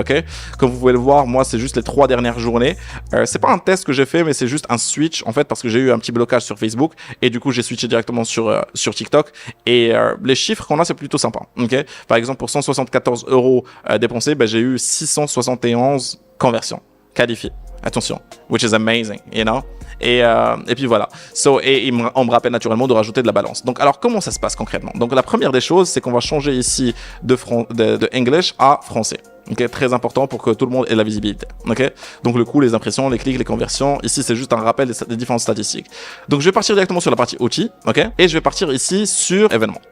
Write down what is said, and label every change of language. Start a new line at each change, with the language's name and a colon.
French: Ok, comme vous pouvez le voir, moi c'est juste les 3 dernières journées. C'est pas un test que j'ai fait, mais c'est juste un switch en fait parce que j'ai eu un petit blocage sur Facebook et du coup j'ai switché directement sur TikTok et les chiffres qu'on a c'est plutôt sympa. Ok, par exemple pour 174 € dépensés, ben, j'ai eu 671 conversions qualifiées.
English: Attention, which is amazing, you know.
French: Et puis voilà. On me rappelle naturellement de rajouter de la balance. Donc alors comment ça se passe concrètement? Donc la première des choses, c'est qu'on va changer ici de English à français. Ok, très important pour que tout le monde ait la visibilité. Ok, donc le coût, les impressions, les clics, les conversions. Ici, c'est juste un rappel des différentes statistiques. Donc je vais partir directement sur la partie outils, ok, et je vais partir ici sur événements.